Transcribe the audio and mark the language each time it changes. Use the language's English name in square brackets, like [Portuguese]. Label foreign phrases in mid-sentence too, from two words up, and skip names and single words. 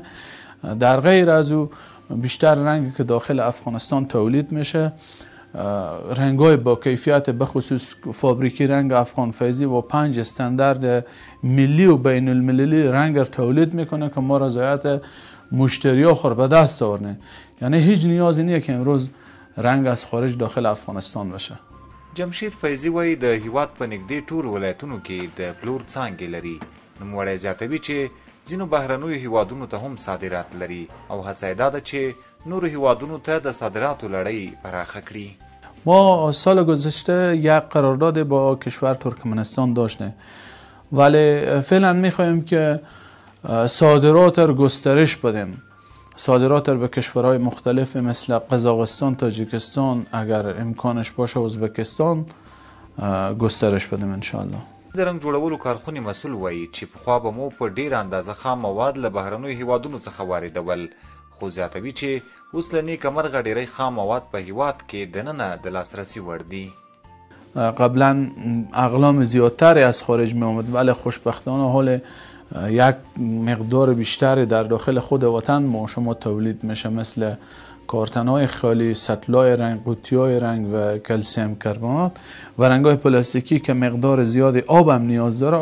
[Persian] در غیر از او بیشتر رنگی که داخل افغانستان تولید میشه رنگ‌های با کیفیت، به خصوص فابریکه رنگ افغان فیضی با 5 استاندارد ملی و بین المللی رنگ تولید میکنه که ما رضایت مشتریا خور به دست آورنه. یعنی هیچ نیازی نیه که امروز رنگ از خارج داخل افغانستان بشه. [Pashto] جمشید فیضی وایي د هیواد په نږدې ټول ولایتونو کې د پلور څانګې لري. نوموړی زیاتوي چې ځینو بهرنیو هیوادونو ته هم صادرات لري او هڅه یې دا ده چې نورو هیوادونو ته د صادراتو لړۍ پراخه کړي. [Persian] ما سال گذشته یک قرارداد با کشور ترکمنستان داشتیم، ولی فعلا میخواهیم که صادرات را گسترش بدیم. صادرات به کشورهای مختلف مثل قزاقستان، تاجیکستان، اگر امکانش باشه ازبکستان گسترش بدیم انشاءالله. [Pashto] د رنګ جوړولو کارخونې مسئول وایي چې پخوا به مو په ډېره اندازه خام مواد له بهرنیو هیوادونو څخه واردول، خو زیاتوي چې اوس له نیکه مرغه ډېری خام مواد په هیواد کې دننه د لاسرسي وړ دي. [Persian] قبلا اقلام زیادتری از خارج می آمد، ولی خوشبختانه حال یک مقدار بیشتری در داخل خود وطن ما شما تولید میشه، مثل کارتن‌های خالی، سطل‌های رنگ، قوطی‌های رنگ و کلسیم کربنات و رنگ‌های پلاستیکی که مقدار زیادی آب هم نیاز داره.